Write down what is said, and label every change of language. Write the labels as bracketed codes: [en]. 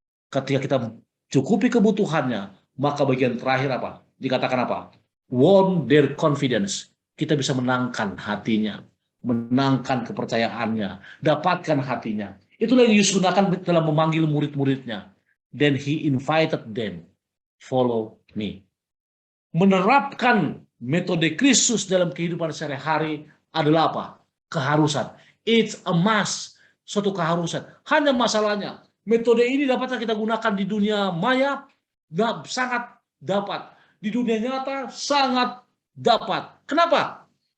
[id] Ketika kita cukupi kebutuhannya, maka bagian terakhir apa? Dikatakan apa? [en] Won their confidence. [id] Kita bisa menangkan hatinya, menangkan kepercayaannya, dapatkan hatinya. Itulah yang Yesus gunakan dalam memanggil murid-muridnya. [en] Then he invited them, follow me. [id] Menerapkan metode Kristus dalam kehidupan sehari-hari adalah apa? Keharusan. [en] It's a must, [id] suatu keharusan. Hanya masalahnya, metode ini dapat kita gunakan di dunia maya, sangat dapat. Di dunia nyata, sangat dapat. Kenapa?